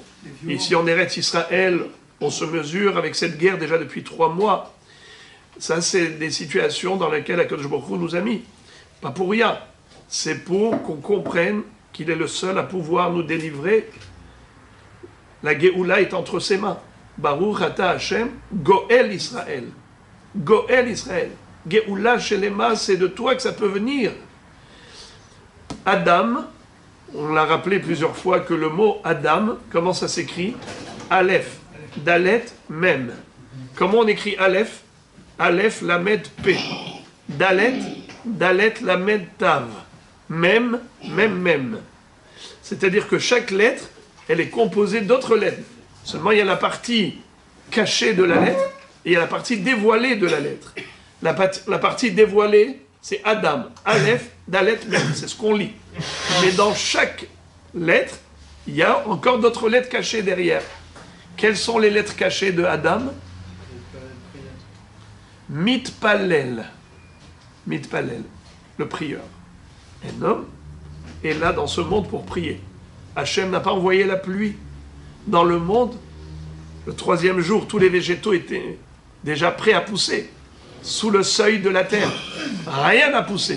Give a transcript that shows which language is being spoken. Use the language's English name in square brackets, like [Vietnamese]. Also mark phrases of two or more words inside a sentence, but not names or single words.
[French] Ici, en Eretz Israël, on se mesure avec cette guerre déjà depuis 3 mois. Ça, c'est des situations dans lesquelles [Hebrew] Akadosh Baruch Hu [French] nous a mis. Pas pour rien. C'est pour qu'on comprenne qu'il est le seul à pouvoir nous délivrer. La Géoula est entre ses mains. [Hebrew] Baruch ata Hashem, Goel Israël. Goel Israël. Géoula Shelema, [French] c'est de toi que ça peut venir. Adam, on l'a rappelé plusieurs fois que le mot Adam, comment ça s'écrit? [Hebrew] Aleph, Dalet, Mem. [French] Comment on écrit Aleph? [Hebrew] Aleph, Lamed, P. Dalet, Dalet, Lamed, Tav. Mem, Mem, Mem. [French] C'est-à-dire que chaque lettre, elle est composée d'autres lettres. Seulement, il y a la partie cachée de la lettre et il y a la partie dévoilée de la lettre. La partie dévoilée, c'est Adam. [Hebrew] Aleph, Dalet, Mem. [French] C'est ce qu'on lit. Mais dans chaque lettre, il y a encore d'autres lettres cachées derrière. Quelles sont les lettres cachées de Adam? Mitpalel. Mitpalel, le prieur. Un homme est là dans ce monde pour prier. Hachem n'a pas envoyé la pluie. Dans le monde, le 3e jour, tous les végétaux étaient déjà prêts à pousser, sous le seuil de la terre. Rien n'a poussé.